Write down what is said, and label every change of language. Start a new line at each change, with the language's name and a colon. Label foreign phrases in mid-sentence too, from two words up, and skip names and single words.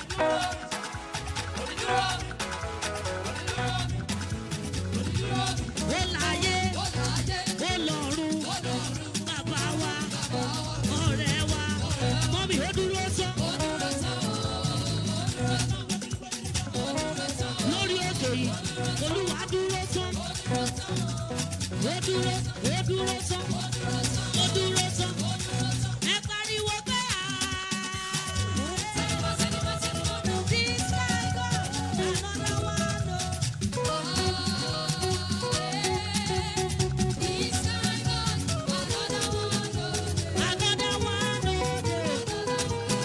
Yoruba: Ó láyé, ó lọ́run, bàbá wa, ọ̀rẹ́ wa, mọ́mì ó dúró sán. Lórí òkè yìí, Olúwa dúró sán. Ó dúró sán. Ó dúró sán. Ẹ pariwo pé
English: this guy go, another one o. Another one o.